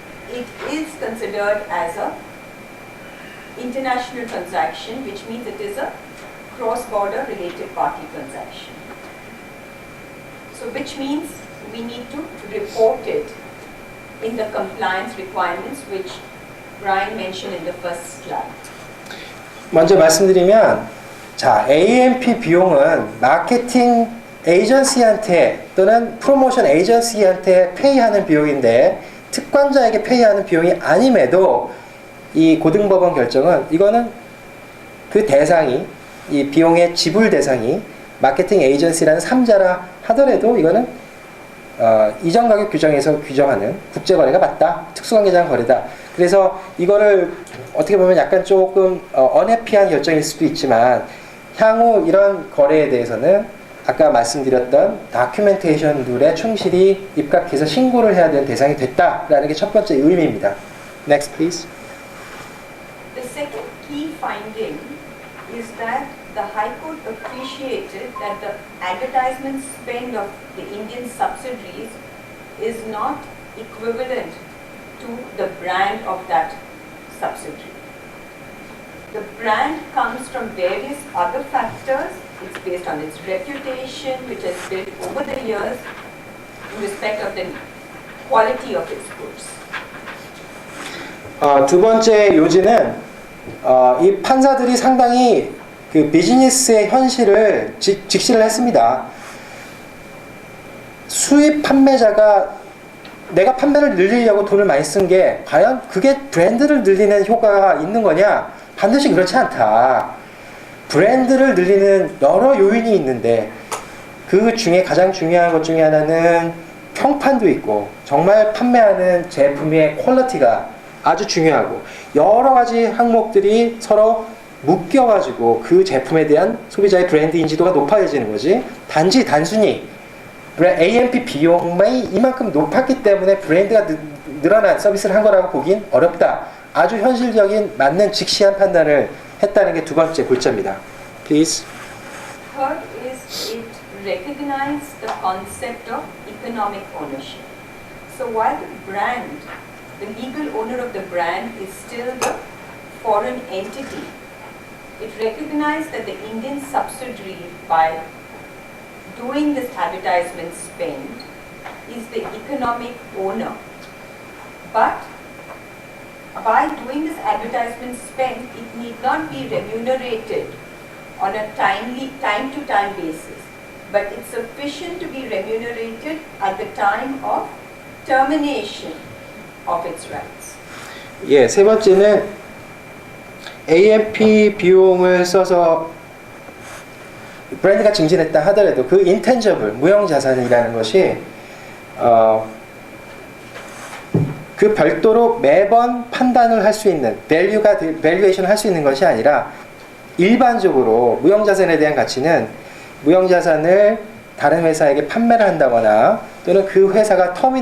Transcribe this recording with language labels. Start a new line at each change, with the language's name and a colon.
English: it is considered as a international transaction, which means it is a cross-border related party transaction. So which means we need to report it in the compliance requirements which Brian mentioned in the first slide.
Korean: 먼저 말씀드리면, 자, AMP 비용은 마케팅 에이전시한테 또는 프로모션 에이전시한테 페이하는 비용인데 특관자에게 페이하는 비용이 아님에도 이 고등법원 결정은 이거는 그 대상이 이 비용의 지불 대상이 마케팅 에이전시라는 3자라 하더라도 이거는 이전 가격 규정에서 규정하는 국제거래가 맞다. 특수관계자간 거래다. 그래서 이거를 어떻게 보면 약간 조금 언해피한 결정일 수도 있지만 향후 이런 거래에 대해서는 아까 말씀드렸던 다큐멘테이션 룰에 충실히 입각해서 신고를 해야 되는 대상이 됐다라는 게 첫 번째 의미입니다.
English: Next, please. The second key finding is that the High Court appreciated that the advertisement spend of the Indian subsidiaries is not equivalent to the brand of that subsidiary. The brand comes from various other factors. It's based on its reputation, which has built over the years in respect of the quality of its goods.
Korean: 두 번째 요지는 이 판사들이 상당히 그 비즈니스의 현실을 직시를 했습니다. 수입 판매자가 내가 판매를 늘리려고 돈을 많이 쓴 게 과연 그게 브랜드를 늘리는 효과가 있는 거냐? 반드시 그렇지 않다. 브랜드를 늘리는 여러 요인이 있는데 그 중에 가장 중요한 것 중에 하나는 평판도 있고 정말 판매하는 제품의 퀄리티가 아주 중요하고 여러 가지 항목들이 서로 묶여가지고 그 제품에 대한 소비자의 브랜드 인지도가 높아지는 거지. 단순히 AMP 비용이 이만큼 높았기 때문에 브랜드가 늘어난 서비스를 한 거라고 보긴 어렵다. 아주 현실적인 맞는 직시한 판단을 했다는 게 두 번째 골자입니다.
English: Please. Third is it recognized the concept of economic ownership. So while the brand, the legal owner of the brand is still the foreign entity, it recognized that the Indian subsidiary, by doing this advertisement spend, is the economic owner. But by doing this advertisement spend, it need not be remunerated on a time-to-time basis, but it's sufficient to be remunerated at the time of termination of its rights.
Korean: 예, 세 번째는 AMP 비용을 써서 브랜드가 증진했다 하더라도 그 intangible, 무형자산이라는 것이 그 별도로 매번 판단을 할 수 있는 밸류에이션을 할 수 있는 것이 아니라 일반적으로 무형자산에 대한 가치는 무형자산을 다른 회사에게 판매를 한다거나 또는 그 회사가